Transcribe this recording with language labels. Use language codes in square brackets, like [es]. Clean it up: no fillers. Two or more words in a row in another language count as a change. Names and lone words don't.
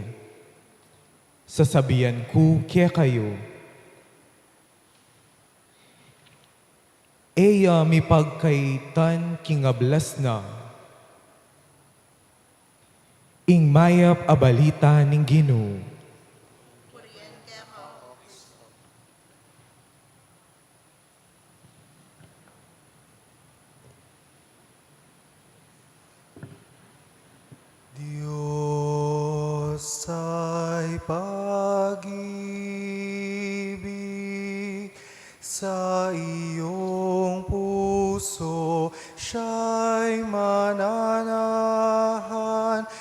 [pam] Sasabihan ko ke kayo, eya mi pagkaitan king ablas na, ing mayap abalita ning Ginoo. [tl] Diyos ay pag-ibig, sa iyong puso siya'y mananahan.